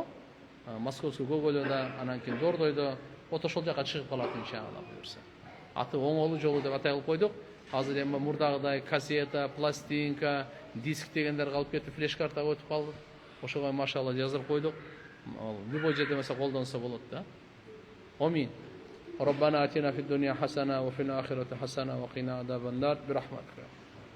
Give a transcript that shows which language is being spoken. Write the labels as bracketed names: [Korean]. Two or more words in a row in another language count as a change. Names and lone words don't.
[Kyrgyz] Московский Гоголеда, анан кийин Дордойдо, ошол жака чыгып калат иншалла буюрса. Аты оңолуу жолу деп атай кылып койдук. Азыр эми мурдагыдай кассета, пластинка, диск дегендер калып кетип, флеш картага өтүп калды. Ошого машалла жазып койдук. Любой жерде эмесе колдонсо болот да. Амин. [Arabic] ربنا آتنا في الدنيا حسنة وفي الآخرة حسنة وقنا عذاب النار برحمتك.